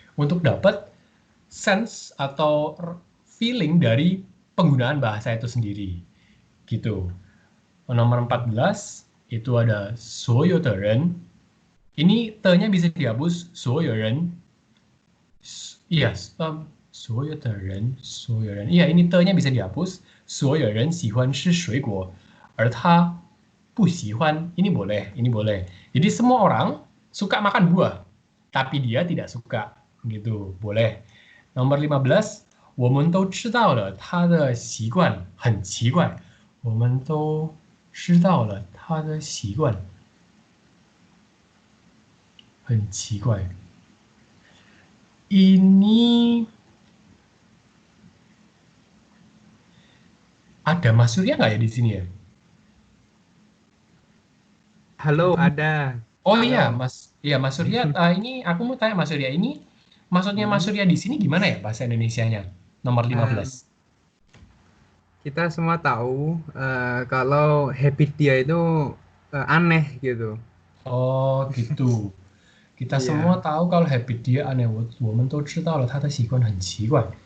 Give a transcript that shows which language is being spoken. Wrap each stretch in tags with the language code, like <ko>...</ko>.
<id>Untuk dapat sense atau feeling dari penggunaan bahasa itu sendiri. Gitu. Nomor 14, itu ada</id> <zh>所有的人.</zh> <id>Ini te-nya bisa dihapus</id> <zh>所有人.</zh> <id>Iya,</id> <zh>所有的人, 所有人.</zh> <id>Iya, ini te-nya bisa dihapus.</id> <zh>所有人喜欢吃水果，而他不喜欢,</zh> <id>ini boleh. Jadi semua orang suka makan buah, tapi dia tidak suka, gitu, boleh. Nomor 15,</id> <zh>我们都知道了他的习惯很奇怪，我们都知道了他的习惯，很奇怪。</zh> <id>Ini ada Mas Surya nggak ya di sini ya? Halo, ada. Oh iya, Halo. Mas Surya. Ini aku mau tanya Mas Surya, ini maksudnya Mas Hmm, Surya di sini gimana ya bahasa Indonesianya? Nomor eh, 15. kita semua tahu kalau habit dia itu aneh gitu. Oh gitu. Kita semua Iya. tahu kalau habit dia aneh.</id> <zh>我们都知道了他的习惯很奇怪.</zh>